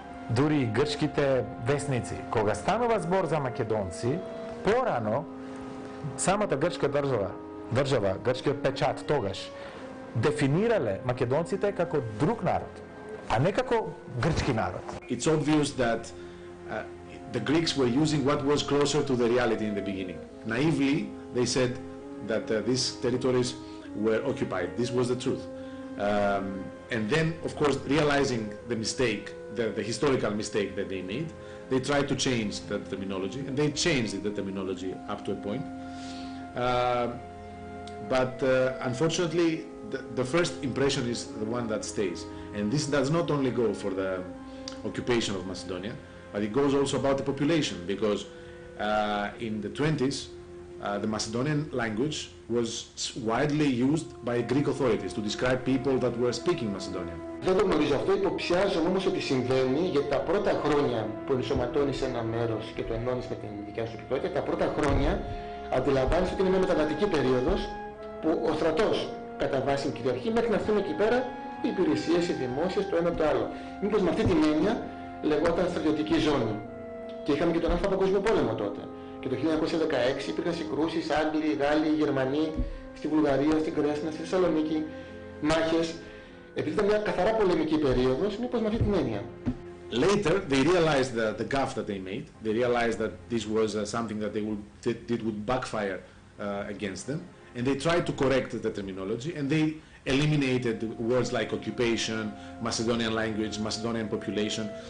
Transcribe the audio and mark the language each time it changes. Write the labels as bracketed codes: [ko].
[mk] дури и грчките весници, кога станува збор за македонци, порано самата грчка држава, грчкиот печат тогаш, дефинирале македонците како друг народ, а не како грчки народ. [en] It's obvious that the Greeks were using what was closer to the reality in the beginning. Naively, they said that these territories were occupied. This was the truth. And then, of course, realizing the mistake, the historical mistake that they made, they tried to change the terminology, and they changed the terminology up to a point. But unfortunately, the first impression is the one that stays. And this does not only go for the occupation of Macedonia, but it goes also about the population, because in the 20s, the Macedonian language was widely used by Greek authorities to describe people that were speaking Macedonian. [el] Δεν το γνωρίζω αυτό, υποψιάζομαι όμως ότι συμβαίνει, γιατί τα πρώτα χρόνια που ενσωματώνεις ένα μέρος και το ενώνεις με την δικιά σου κοινότητα, τα πρώτα χρόνια αντιλαμβάνεσαι ότι είναι μια μεταβατική περίοδος που ο στρατός κατά βάση κυριαρχεί μέχρι να έρθουν εκεί πέρα οι υπηρεσίες, οι δημόσιες, το ένα το άλλο. Μήπως με αυτή την έννοια λεγόταν στρατιωτική ζώνη. Και είχαμε και τον Άλφα Παγκόσμιο Πόλεμο τότε. Και το 1916 υπήρχαν συγκρούσεις, Άγγλοι, Γάλλοι, Γερμανοί, στη Βουλγαρία, στην Κρέσνα, στη Θεσσαλονίκη, μάχες. Επειδή ήταν μια καθαρά πολεμική περίοδος, μήπως με αυτή την έννοια. [en] Later, they realized the gaffe that they made. They realized that this was something that it would backfire against them, and they tried to correct the terminology, and they eliminated words like occupation, Macedonian language, Macedonian population.